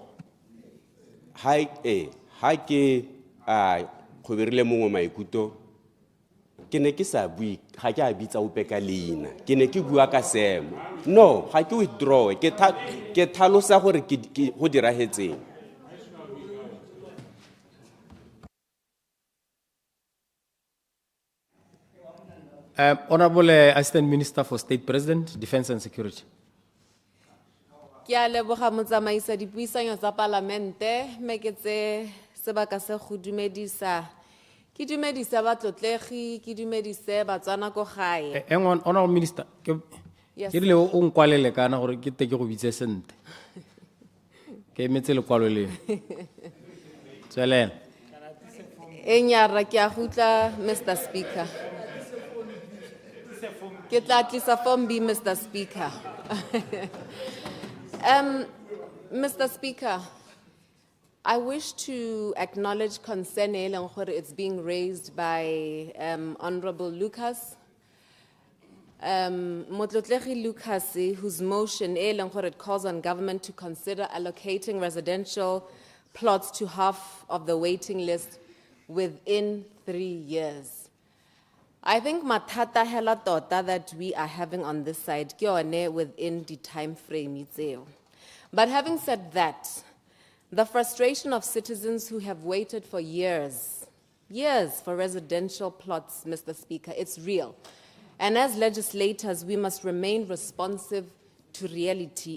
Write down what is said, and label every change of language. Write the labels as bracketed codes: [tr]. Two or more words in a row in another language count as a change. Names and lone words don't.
[tn] ha ke khobirile mo maikutlo ke ne ke sa bui ga ke a bitsa ope ka leina ke ne ke bua ka seemo no ga ke withdraw ke tlhalosa gore ke go diragetseng. [en] Honorable Assistant Minister for State President, Defense and Security. [tn] Ke a leboga motsamaisa dipuisanyo tsa palamente me ke tse sebaka se go dumedisa ke dumedisa batlotlegi ke dumedise batswana ko gae. [en] Honorable Minister, Yes, [tn] ke rile o nkwalele kana gore ke te ke go bitse sente. Ke emetse lekwalo le. Tswelela. Enyara ke a gutla [en] Mr. Speaker. [tn] Ke tla tlisa form B, [en] Mr. Speaker. Mr. Speaker, I wish to acknowledge concern it's being raised by Honorable Lucas. Motlotlegi Lucas, whose motion it calls on government to consider allocating residential plots to half of the waiting list within 3 years. I think [tn] matata hela tota [en] that we are having on this side [tn] ke yone [en] within the time frame itseo. But having said that, the frustration of citizens who have waited for years for residential plots, Mr. Speaker, it's real. And as legislators, we must remain responsive to reality.